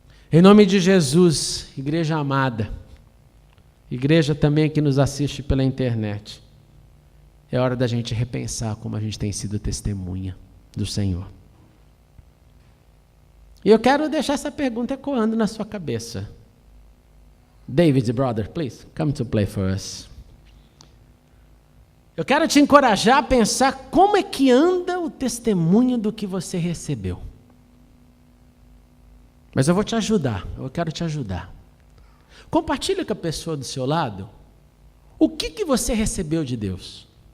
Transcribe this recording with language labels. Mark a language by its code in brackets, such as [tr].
[pt] Em nome de Jesus, igreja amada, igreja também que nos assiste pela internet, é hora da gente repensar como a gente tem sido testemunha do Senhor. E eu quero deixar essa pergunta ecoando na sua cabeça. [en] David, brother, please, come to play for us. [pt] Eu quero te encorajar a pensar como é que anda o testemunho do que você recebeu. Mas eu vou te ajudar, eu quero te ajudar. Compartilha com a pessoa do seu lado o que você recebeu de Deus.